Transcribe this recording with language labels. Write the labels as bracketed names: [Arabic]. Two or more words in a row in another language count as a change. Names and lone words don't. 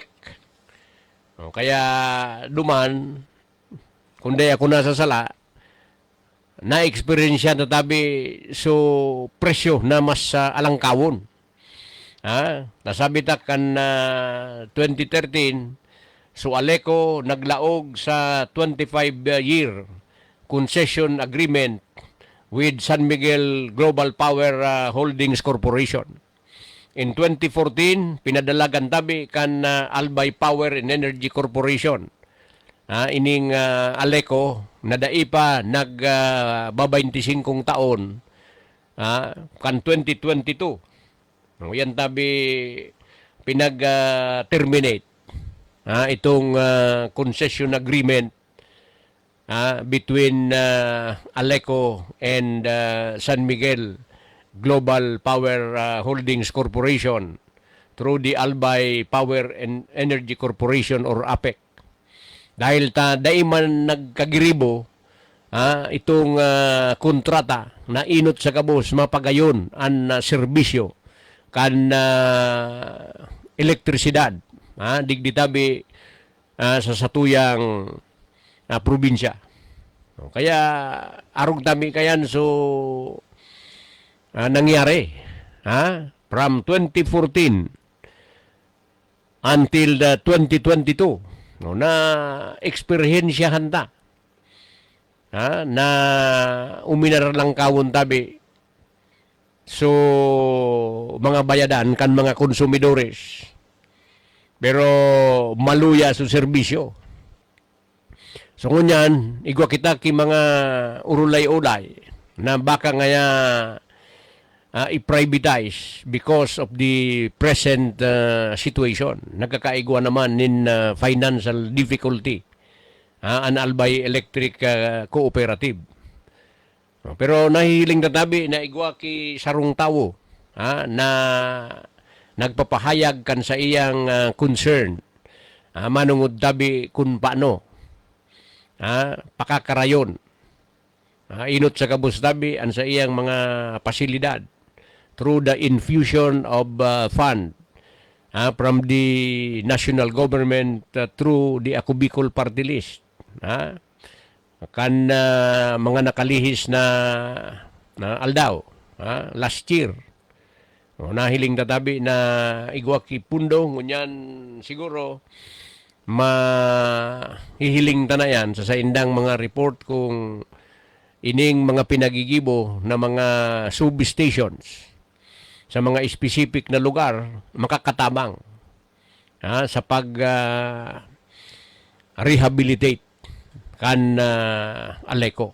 [Bikol] Kaya duman, kundi ako nasasala, na-experience na tabi so presyo na mas alangkawon. Nasabi ta kan 2013, so Aleco naglaog sa [English] 25-year concession agreement with [Bikol] San Miguel Global Power Holdings Corporation. [English] In 2014, [Bikol] pinadalagan tabi kan Albay Power and Energy Corporation. Ining Aleco, nadaipa nag-25 taon kan 2022. Yan tabi pinag-terminate itong [English] concession agreement between [Bikol] Aleco and San Miguel Global Power Holdings Corporation [English] through the [Bikol] Albay Power and Energy Corporation or APEC. Dahil daiman nagkagiribo itong kontrata na inot sa kabos mapagayon ang serbisyo kan elektrisidad digditabi sa satuyang probinsya. Kaya arog tami kayan so nangyari [English] from 2014 until 2022 [Bikol] na eksperyensyahan ta na uminar lang kawon tabi so mga bayadan kan mga konsumidores pero maluya sa serbisyo. So ngunyan, igwa kita ki mga urulay-ulay na baka ngaya i-privatize [English] because of the present situation. [Bikol] Nagkakaigwa naman nin [English] financial difficulty [Bikol] an Albay Electric Cooperative. Pero nahihiling tatabi na igwa ki sarong tawo na nagpapahayag kan sa iyang concern manungod tabi kung paano pakakarayon inot sa kabustabi ang sa iyang mga pasilidad [English] through the infusion of fund from the national government through the [Bikol] Ako Bicol Party List. Kan mga nakalihis na aldaw [English] last year. [Bikol] Nahiling tatabi na igwa ki pundo ngunyan siguro mahihiling tanayan sa indang mga report kung ining mga pinagigibo na mga substations sa mga specific na lugar makakatabang sa pag rehabilitate kan Aleco.